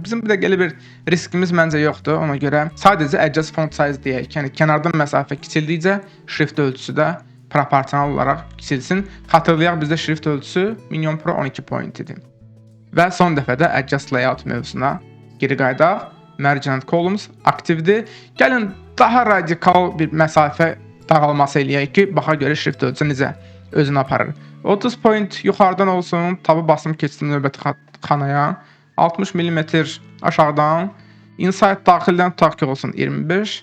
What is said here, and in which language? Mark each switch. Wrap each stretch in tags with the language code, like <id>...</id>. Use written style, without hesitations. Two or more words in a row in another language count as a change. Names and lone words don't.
<az>Bizim bir də belə bir riskimiz məncə yoxdur. Ona görə sadəcə</az> <en>Adjust Font Size</en> <az>deyək. Yəni kənardan məsafə kiçildikcə şrift ölçüsü də proporsional olaraq kiçilsin. Xatırlayaq, bizdə şrift ölçüsü Minion Pro 12 point idi. Və son dəfə də</az> <en>Adjust Layout</en> <az>mövzusuna geri qayıdaq.</az> <en>Margin and Columns aktivdir.</en> <az>Gəlin daha radikal bir məsafə dağılması eləyək ki, baxa görə şrift ölçüsü necə özünü aparır. 30 point yuxarıdan olsun, tabı basım keçdim növbəti xanaya. 60 mm aşağıdan. Inside daxildən tutaq ki, olsun 25.</az>